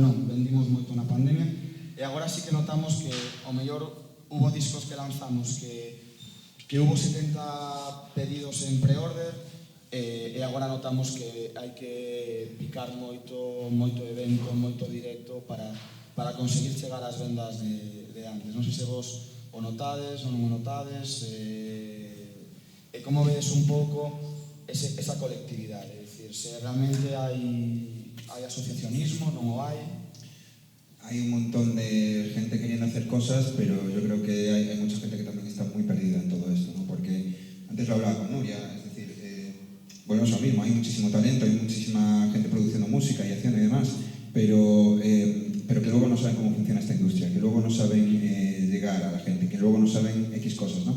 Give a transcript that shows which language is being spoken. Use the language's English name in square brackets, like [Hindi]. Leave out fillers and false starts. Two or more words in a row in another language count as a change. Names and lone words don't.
[Galician] Non, vendimos moito na pandemia. E agora sí que notamos que, ao mellor, hubo discos que lanzamos que hubo 70 pedidos en pre-order, e agora notamos que hai que picar moito evento, moito directo para conseguir chegar ás vendas de antes. Non sei se vos o notades ou non o notades, e como vedes un pouco esa colectividade, é dicir, se realmente hai asociacionismo, non o hai. [Spanish] Hay un montón de gente queriendo hacer cosas, pero yo creo que hay mucha gente que también está muy perdida en todo esto, ¿no? Porque antes lo hablaba con Nuria, es decir, volvemos a lo mismo, hay muchísimo talento, hay muchísima gente produciendo música y haciendo y demás, pero que luego no saben cómo funciona esta industria, que luego no saben llegar a la gente, que luego no saben X cosas, ¿no?